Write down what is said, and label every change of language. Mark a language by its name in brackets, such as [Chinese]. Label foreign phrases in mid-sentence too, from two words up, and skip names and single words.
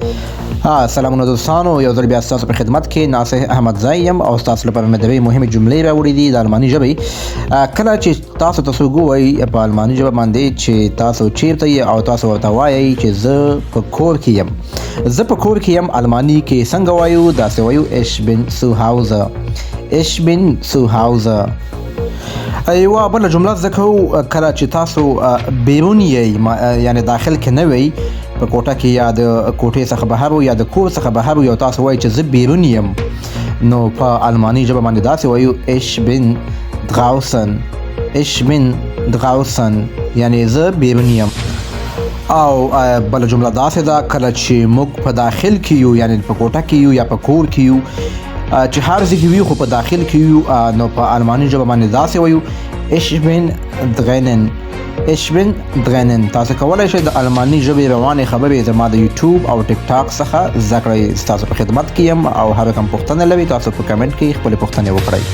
[Pashto] آه، سلامونه دوستانو، یو ځل بیا ستاسو په خدمت کې ناصح احمدزی یم او ستاسو لپاره مې د یوې مهمې جملې راوړې دي د الماني ژبې. آه، کله چې تاسو ته څوک ووایي په الماني ژبه باندې چې تاسو چیرته یئ او تاسو ورته وایئ چې زه په کور کې یم. زه په کور کې یم، الماني کې څنګه وایو؟ داسې وایو، [German] «Ich bin zu Hause.» «Ich bin zu Hause.» [Pashto] یوه بله جمله زده کوو، کله چې تاسو، آه، بیرون یئ، ما-، آه، یعنې داخل کې نه وئ، په کوټه کې یا د کوټې څخه بهر وو یا د کور څخه بهر وو، یو تاسو وایئ چې زه بیرون یم، نو په الماني ژبه باندې داسې وایو، [German] «Ich bin draußen.» «Ich bin draußen.» [Pashto] یعنې زه بیرون یم. او، آه، بله جمله داسې ده، کله چې موږ په داخل کې یو، یعنې په کوټه کې یو یا په کور کې یو، آه، چې هر ځای کې وي، خو په داخل کې یو، آه، نو په الماني ژبه باندې داسې وایو، [German] «Ich bin drinnen.» «Ich bin drinnen.» [Pashto] تاسو کولی شئ د الماني ژبې روانې خبرې زما د یوټیوب او ټیک ټاک څخه زده کړئ. ستاسو په خدمت کې یم او هر کوم پوښتنه لرئ، تاسو په کمنټ کې خپلې پوښتنې وکړئ.